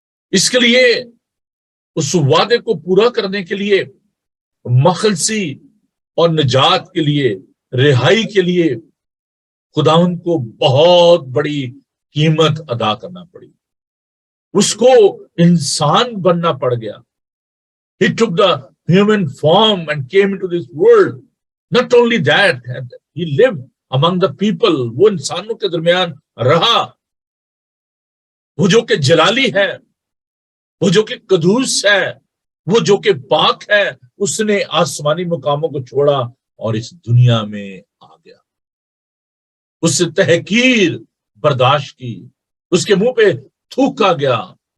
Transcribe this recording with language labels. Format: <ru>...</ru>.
<ur>اس کے لیے، اس وعدے کو پورا کرنے کے لیے، مخلصی اور نجات کے لیے، رہائی کے لیے خداوند کو بہت بڑی قیمت ادا کرنا پڑی۔ اس کو انسان بننا پڑ گیا۔</ur> <en>He took the human form and came into this world. Not only that, he lived among the people.</en> <ur>وہ انسانوں کے درمیان رہا۔ وہ جو کہ جلالی ہے، وہ جو کہ قدوس ہے، وہ جو کہ پاک ہے، اس نے آسمانی مقاموں کو چھوڑا اور اس دنیا میں آ گیا۔ اس سے تحقیر برداشت کی، اس کے منہ پہ تھوکا گیا،</ur>